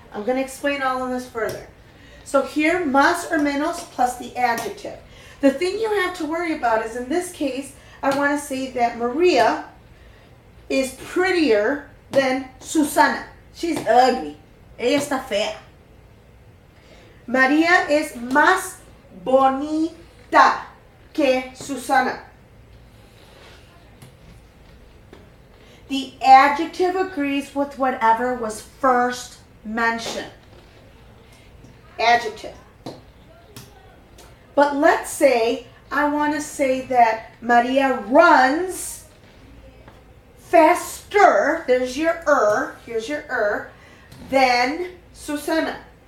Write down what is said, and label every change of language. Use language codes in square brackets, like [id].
[en] I'm going to explain all of this further. So here, más or menos plus the adjective. The thing you have to worry about is, in this case, I want to say that Maria is prettier than Susana. She's ugly. [es] Ella está fea. María es más bonita que Susana. [en] The adjective agrees with whatever was first mentioned. Adjective. But let's say I want to say that Maria runs faster, there's your here's your than Susana.